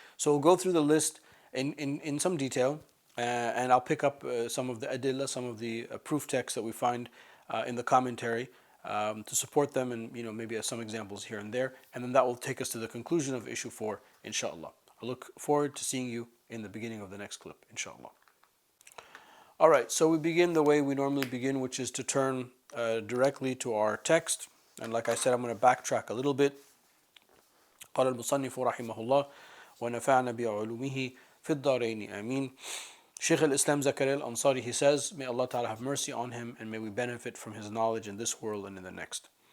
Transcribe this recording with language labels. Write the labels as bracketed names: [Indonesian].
[English] So we'll go through the list in some detail, and I'll pick up some of the adillah, some of the proof texts that we find in the commentary to support them, and maybe some examples here and there, and then that will take us to the conclusion of issue 4, inshallah. I look forward to seeing you in the beginning of the next clip, inshallah. All right, so we begin the way we normally begin, which is to turn directly to our text. And like I said, I'm going to backtrack a little bit. [Arabic] قال المصنف رحمه الله ونفعنا بعلومه في الدارين آمين. [English] Shaykh al-Islam Zakaria al-Ansari, he says, may Allah Ta'ala have mercy on him and may we benefit from his knowledge in this world and in the next.